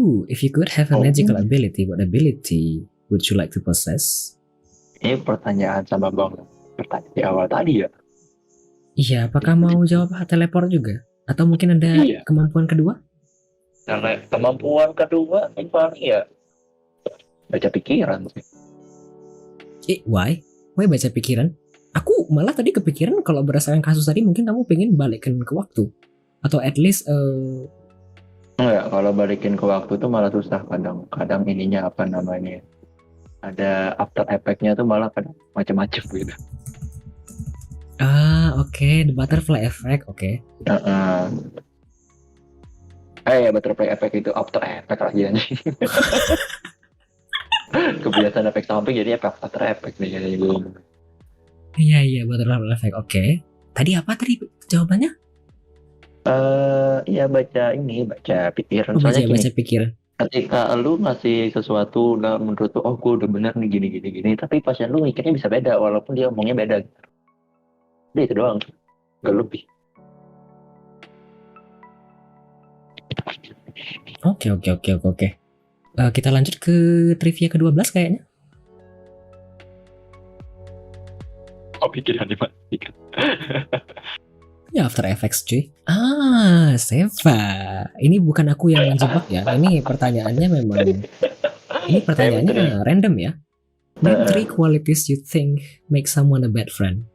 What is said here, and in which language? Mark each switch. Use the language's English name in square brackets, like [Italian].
[English] If you could have a magical ability, what ability would you like to possess? [Indonesian] Ini pertanyaan sama bang, pertanyaan di awal tadi ya. Iya, apakah mau jawab teleport juga? Atau mungkin ada kemampuan kedua? Karena kemampuan kedua paling ya baca pikiran sih. [English] Why? Why [Indonesian] baca pikiran? Aku malah tadi kepikiran kalau berdasarkan kasus tadi mungkin kamu pengen balikin ke waktu. [English] Atau at least [Indonesian] enggak, kalau balikin ke waktu tuh malah susah kadang ininya apa namanya, ada after effect-nya tuh malah kadang macam-macam gitu. [English] Oke, the butterfly effect, oke. [Indonesian] Butterfly effect itu after effect lagi anjing. Kebiasaan efek samping jadi after effect nih kayaknya gue. Iya, butterfly effect, oke. Tadi apa tadi jawabannya? Iya baca pikiran. Soalnya baca pikiran. Ketika lu ngasih sesuatu dan menurut lu, oh gue udah bener nih gini, tapi pasien lu mikirnya bisa beda walaupun dia ngomongnya beda. Udah itu doang, gak lebih. Oke. Kita lanjut ke trivia ke-12 kayaknya. Oh pikiran dimatikan. Ya After Effects cuy. Seva. Ini bukan aku yang menjebak ya. Ini pertanyaannya memang. Ini pertanyaannya random ya. [English] Name 3 qualities you think make someone a bad friend.